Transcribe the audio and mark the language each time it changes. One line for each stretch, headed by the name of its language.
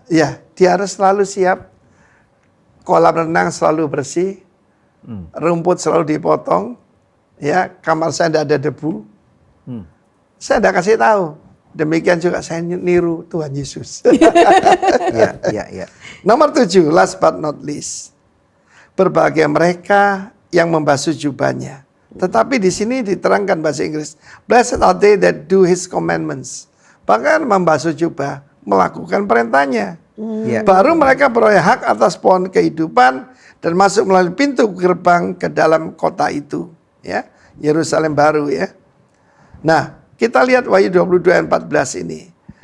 Indonesian: Ya, dia harus selalu siap. Kolam renang selalu bersih. Rumput selalu dipotong. Ya, kamar saya tidak ada debu. Saya tidak kasih tahu. Demikian juga saya niru Tuhan Yesus. Ya. Nomor 7,
English: last but not least.
Indonesian: Berbahagia mereka yang membasuh jubahnya. Tetapi di sini diterangkan bahasa Inggris.
English: Blessed are they that do his commandments.
Indonesian: Bahkan membasuh jubah, melakukan perintahnya. Ya. Baru mereka beroleh hak atas pohon kehidupan dan masuk melalui pintu gerbang ke dalam kota itu. Ya, Yerusalem baru ya. Nah, kita lihat Wahyu 22 ayat 14 ini.